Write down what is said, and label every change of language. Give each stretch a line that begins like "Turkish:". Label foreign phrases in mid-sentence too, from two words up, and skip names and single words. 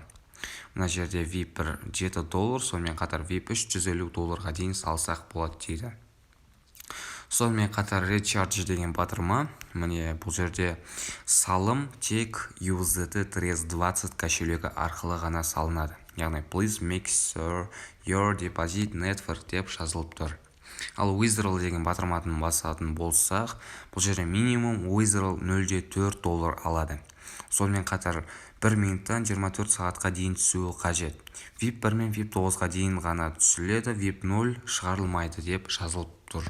Kazakh: Мына жерде VIP 1 $7, сонымен қатар VIP 3 $150 дейін салсақ болады дейді. Сонымен қатар recharge деген батырма, міне бұл жерде салым тек USDT 320 кошелегі арқылы ғана салынады.
English: Яғни please make sure your deposit network
Kazakh: деп жазылып тұр. Ал withdrawal деген батырматын басатын болсақ, бұл жерде минимум withdrawal $0.4 алады. Сонымен қатар 1 минуттан 24 сағатқа дейін түсуі қажет. VIP 1 мен VIP 9-ға дейін ғана түсіледі, VIP 0 шығарылмайды деп жазылып тұр.